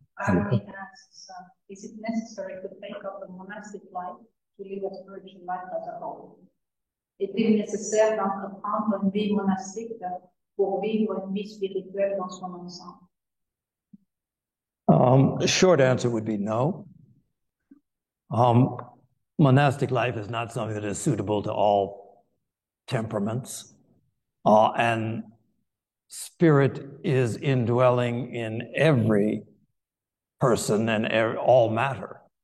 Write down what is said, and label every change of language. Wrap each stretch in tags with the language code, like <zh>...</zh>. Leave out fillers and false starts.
<en>Army asks, is it necessary to take up a monastic life to live a spiritual life as a whole?</en> <fr>Est-il nécessaire d'entreprendre une vie monastique pour vivre une vie spirituelle dans son ensemble?</fr> <en>Short answer would be no. Monastic life is not something that is suitable to all temperaments. And spirit is indwelling in every person and all matter.</en>